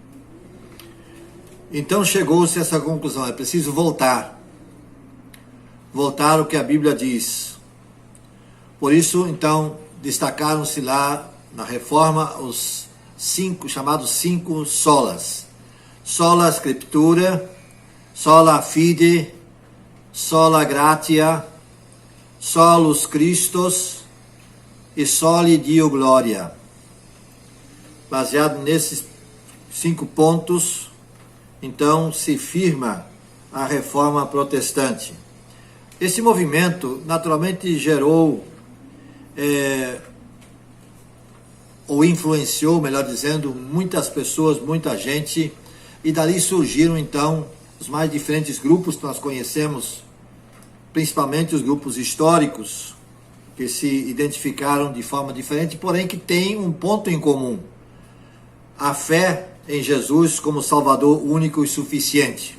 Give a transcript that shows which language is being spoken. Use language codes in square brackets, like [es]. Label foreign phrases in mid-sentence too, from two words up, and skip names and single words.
[pt] Então chegou-se a essa conclusão, é preciso voltar o que a Bíblia diz. Por isso, então, destacaram-se lá na reforma os chamados 5 solas. [la] Sola Scriptura, sola fide, sola gratia, solus Christus e soli Deo gloria. [pt] Baseado nesses 5 pontos, então se firma a reforma protestante. Esse movimento naturalmente gerou ou influenciou, melhor dizendo, muitas pessoas, muita gente, e dali surgiram então os mais diferentes grupos que nós conhecemos, principalmente os grupos históricos, que se identificaram de forma diferente, porém que têm um ponto em comum: a fé em Jesus como Salvador único e suficiente.